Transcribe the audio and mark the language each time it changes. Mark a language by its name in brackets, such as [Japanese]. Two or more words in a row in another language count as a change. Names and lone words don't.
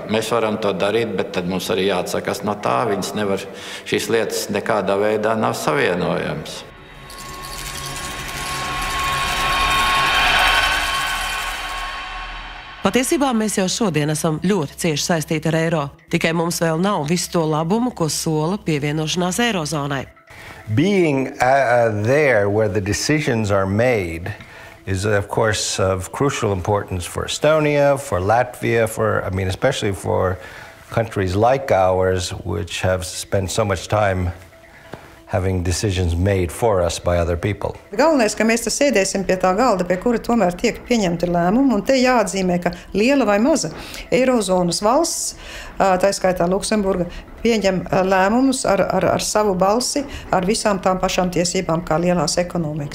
[Latvian] Mēs varam to darīt, bet tad mums arī jāatsakās no tā, šīs lietas nekādā veidā nav savienojams. Patiesībā mēs jau šodien esam ļoti cieši saistīti ar eiro, tikai mums vēl nav visu to labumu, ko sola pievienošanās eirozonai. [English] Being there where the decisions are made is, of course, of crucial importance for Estonia, for Latvia, especially for countries like ours, which have spent so much time having decisions made for us by other people. [Latvian] Galvenais, ka mēs sēdēsim pie tā galda, pie kura tomēr tiek pieņemti lēmumi, un te jāatzīmē, ka liela vai maza Eirozonas valsts, tā skaitā Luksemburga, pieņem lēmumus ar savu balsi, ar visām tām pašām tiesībām kā lielās ekonomikas.